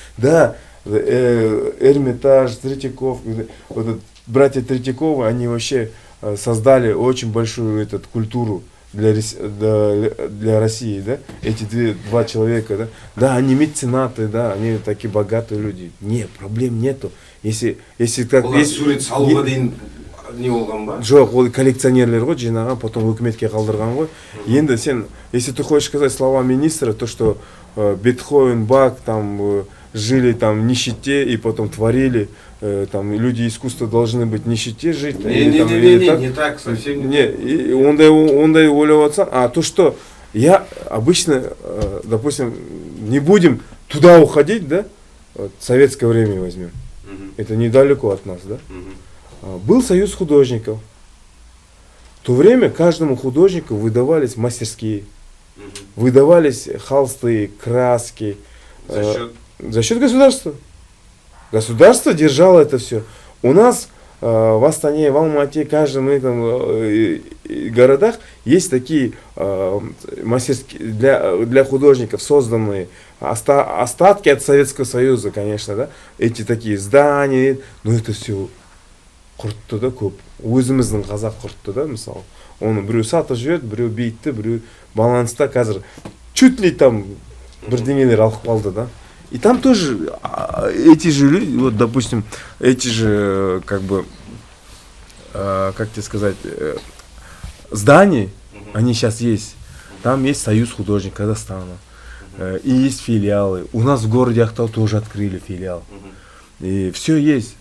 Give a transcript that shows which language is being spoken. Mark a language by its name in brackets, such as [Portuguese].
[Russian] Да, Эрмитаж, Третьяков, вот это, братья Третьяковы, они вообще создали очень большую культуру для России, да, эти два человека, да, да, они меценаты, да, они такие богатые люди. Нет, проблем нету. Если так, [Kazakh] Олар сурет салуға дейін не болған ба? жоқ, ол коллекционерлер ғой жинаған, [Russian] потом [Kazakh] өкіметке қалдырған ғой. Енді сен, [Russian] если ты хочешь сказать слова министра, то что Бетховен, Бах там жили там в нищете и потом творили, там люди искусства должны быть в нищете жить. или там, или так. Не так, совсем Не, и [Kazakh] ондай ойлап отсаң, [Russian] а то, что я обычно, допустим, не будем туда уходить, да, вот, советское время возьмем, Мгм. это недалеко от нас, да. Мгм. Был союз художников. В то время каждому художнику выдавались мастерские, Мгм. выдавались холсты, краски. За счет За счет государства. Государство держало это все. У нас в Астане, в Алмате, каждом этом городах есть такие мастерские для художников созданные остатки от Советского Союза, конечно, да. Эти такие здания, но это все [Kazakh] құртты да көп. Өзіміздің қазақ құртты да, мысалы. Оны біреу сатып жіберді, біреу бейтті, біреу баланста қазір [Russian] чуть ли [Kazakh] там бірдеңелер алып қалды да. [Russian] И там тоже эти же люди, вот допустим, эти же, как бы, как тебе сказать, здания, они сейчас есть. Там есть Союз художников Казахстана. И есть филиалы. У нас в городе Актау тоже открыли филиал. И все есть.